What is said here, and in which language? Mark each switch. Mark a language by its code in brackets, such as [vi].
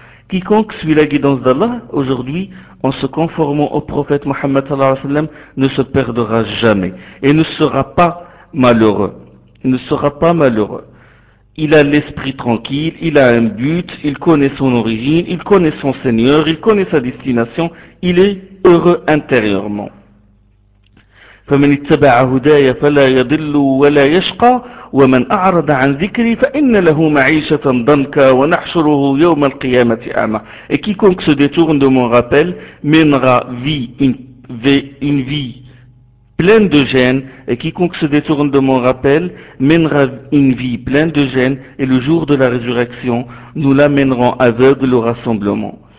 [fr] Quiconque suit la guidance d'Allah, aujourd'hui, en se conformant au prophète Mohammed sallallahu alayhi wa sallam, ne se perdra jamais et ne sera pas malheureux. Ne sera pas malheureux. Il a l'esprit tranquille, il a un but, il connaît son origine, il connaît son Seigneur, il connaît sa destination, il est heureux intérieurement. [ar] فمن اتبع هداي فلا يضل ولا يشقى ومن اعرض عن ذكري فان له معيشه ضنكا ونحشره يوم القيامه اعمى. [fr] Et quiconque se détourne de mon rappel mènera une vie pleine de gêne, et quiconque se détourne de mon rappel mènera une vie pleine de gêne, et le jour de la résurrection nous l'amènerons aveugle au rassemblement.